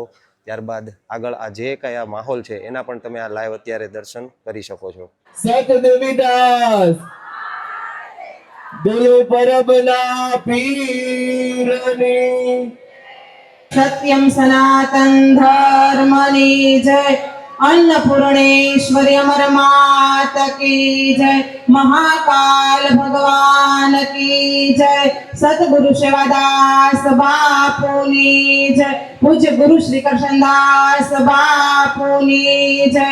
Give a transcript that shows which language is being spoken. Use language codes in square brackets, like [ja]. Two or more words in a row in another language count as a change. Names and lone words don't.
[gu] ત્યારબાદ આગળ આ જે કયા માહોલ છે એના પણ તમે આ લાઈવ અત્યારે દર્શન કરી શકો છો. સતદેવીદાસ બોલો પરબના પીરની. સત્યમ સનાતન ધર્મની જય. [hi] अन्नपूर्णेश्वरी अमर मात की जय. महाकाल भगवान की जय. [gu] સતગુરુ સેવાદાસ બાપુની જય. પૂજ્ય ગુરુ શ્રી કૃષ્ણદાસ બાપુની જય.